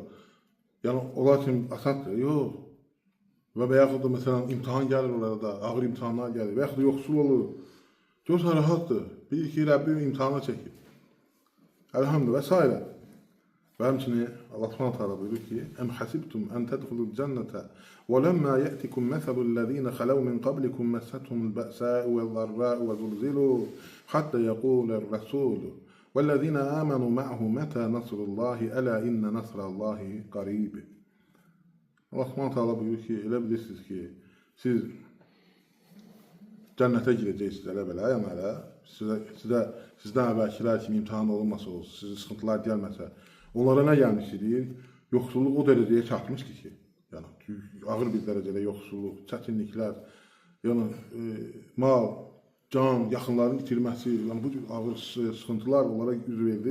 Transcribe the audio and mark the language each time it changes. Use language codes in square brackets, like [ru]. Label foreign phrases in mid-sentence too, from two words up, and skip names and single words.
[az] Yəni onlar üçün asaddır. Yox. Və yaxud da məsələn imtahan gəlir onlara da, ağır imtahanlar gəlir. Və yaxud da yoxsul olur. Görürsən rahatdır. Bilir ki, Rəbbim imtihana çəkir. Elhamdülillah və s. Və həmçinin [ar] الله سبحانه وتعالى [az] buyurur ki: [ar] "أم حسبتم أن تدخلوا الجنة ولما يأتكم مثل الذين خلوا من قبلكم مستهم البأساء والضراء وزلزلوا حتى يقول الرسول والذين آمنوا معه متى نصر الله ألا إن نصر الله قريب." الله سبحانه وتعالى [az] buyurur ki, elə bilirsiniz ki, siz cənnətə girəcəksiniz elə-belə, yəni sizdən əvvəlkilər kimi imtahan olunmasa olsun, sizin sıxıntılar gəlməsə, onlara nə gəlmiş deyir? Yoxsulluq o dərəcəyə çatmışdı ki, yəni ağır bir dərəcədə yoxsulluq, çətinliklər, yəni mal, can, yaxınların itirməsi, yəni bu ağır sıxıntılar onlara üz verdi.